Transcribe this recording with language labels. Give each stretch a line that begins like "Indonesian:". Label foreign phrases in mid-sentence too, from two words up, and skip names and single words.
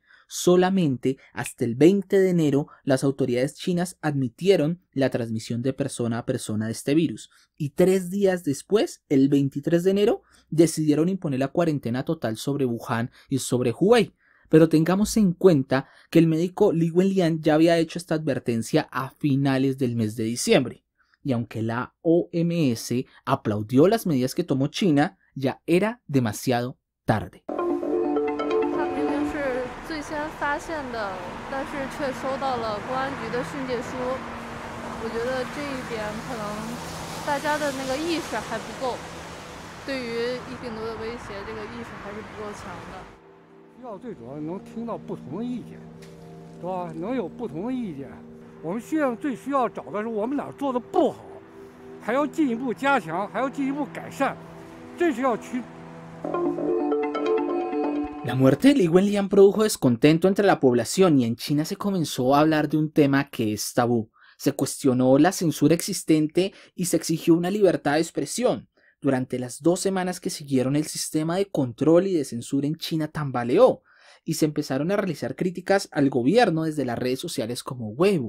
Spanish: Solamente hasta el 20 de enero las autoridades chinas admitieron la transmisión de persona a persona de este virus y 3 días después, el 23 de enero, decidieron imponer la cuarentena total sobre Wuhan y sobre Hubei. Pero tengamos en cuenta que el médico Li Wenliang ya había hecho esta advertencia a finales del mes de diciembre y aunque la OMS aplaudió las medidas que tomó China, ya era demasiado tarde.
Chinese: 先发现的，但是却收到了公安局的训诫书。我觉得这一点可能大家的那个意识还不够，对于病毒的威胁，这个意识还是不够强的。需要最主要能听到不同的意见，是吧？能有不同的意见，我们最需要找的是我们哪做的不好，还要进一步加强，还要进一步改善，这是要去。
Spanish: La muerte de Li Wenliang produjo descontento entre la población y en China se comenzó a hablar de un tema que es tabú. Se cuestionó la censura existente y se exigió una libertad de expresión. Durante las 2 semanas que siguieron, el sistema de control y de censura en China tambaleó y se empezaron a realizar críticas al gobierno desde las redes sociales como Weibo.